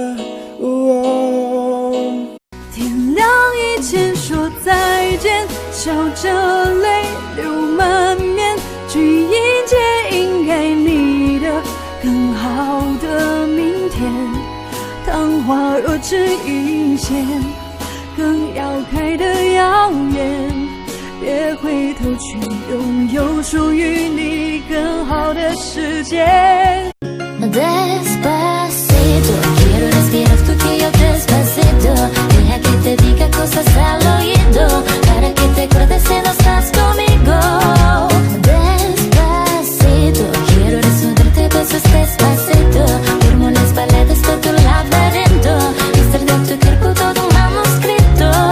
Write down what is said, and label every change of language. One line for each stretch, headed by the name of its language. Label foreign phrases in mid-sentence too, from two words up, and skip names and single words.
Chinese: 天亮以前说再见，笑着泪流满面，去迎接应该你的更好的明天。昙花若只一现，更要开得遥远，别回头去拥有属于你更好的世界。
Spanish: Despacito, quiero respirar tu cuello despacito, deja que te diga cosas al oído, para que te acuerdes si no estás conmigo. Despacito, quiero desnudarte besos despacito, firmo las paredes de tu laberinto, estar de tu cuerpo todo un manuscrito.